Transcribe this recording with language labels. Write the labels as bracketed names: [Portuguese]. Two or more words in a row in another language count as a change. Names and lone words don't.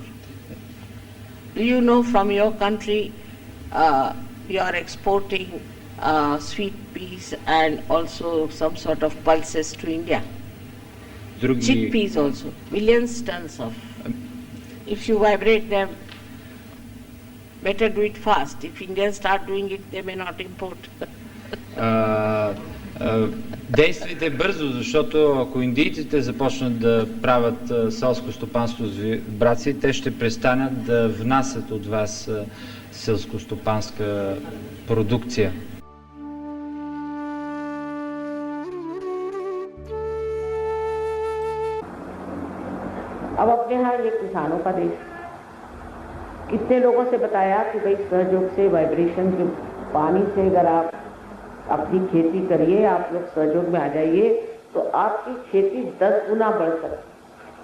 [English] Do you know from your country you are exporting sweet peas and also some sort of pulses to India? Chickpeas also, millions tons of. If you vibrate them, better do it fast. If Indians start doing it, they may not import. [Bulgarian] Действайте бързо, защото ако индийците започнат да правят селско стопанство с вибрации, те ще престанат да внасят от вас селско-стопанска продукция. [Hindi] अब अपने यहाँ ये किसानों का देश, कितने लोगों से बताया कि भाई सहयोग से वाइब्रेशन के पानी से अगर आप अपनी खेती करिए, आप लोग सहयोग में आ जाइए तो आपकी खेती 10 गुना बढ़ सकती।